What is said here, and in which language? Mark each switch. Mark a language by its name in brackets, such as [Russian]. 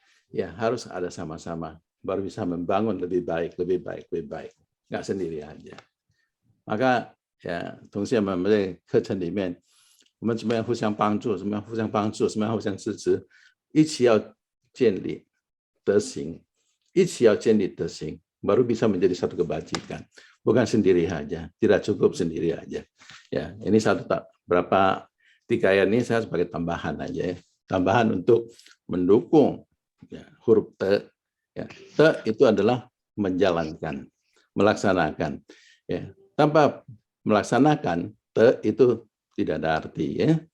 [Indonesian] Ya harus ada sama-sama, baru bisa membangun lebih baik. Nggak sendiri aja. Maka ya, [Chinese] 同学们在课程里面，我们怎么样互相帮助，怎么样互相支持，一起要建立德行，一起要建立德行， [Indonesian] baru bisa menjadi satu kebajikan. Bukan sendiri aja, tidak cukup sendiri aja. Ya, ini berapa 3 ayat ini saya sebagai tambahan aja ya. Tambahan untuk mendukung ya, huruf te. Ya. Te itu adalah menjalankan, melaksanakan. Ya. Tanpa melaksanakan, te itu tidak ada arti. Ya.